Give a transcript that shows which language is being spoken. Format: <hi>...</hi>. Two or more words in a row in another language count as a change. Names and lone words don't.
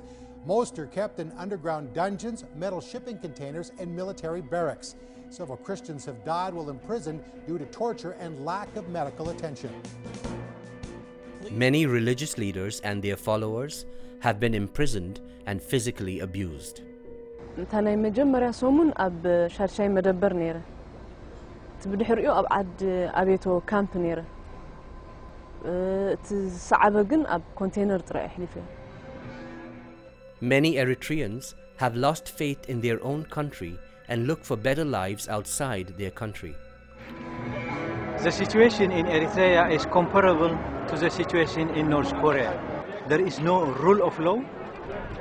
<en>Most are kept in underground dungeons, metal shipping containers, and military barracks. Several Christians have died while imprisoned due to torture and lack of medical attention. Many religious leaders and their followers have been imprisoned and physically abused.</en> <ti>ብድሕሪኡ ኣብ ዓዲ ኣቤቶ ካምፕ ነይረ እቲ ሰዓበ ግን ኣብ ኮንቴነር ጥራይ ኣሕሊፈ</ti> <en>Many Eritreans have lost faith in their own country and look for better lives outside their country. The situation in Eritrea is comparable to the situation in North Korea. There is no rule of law.</en>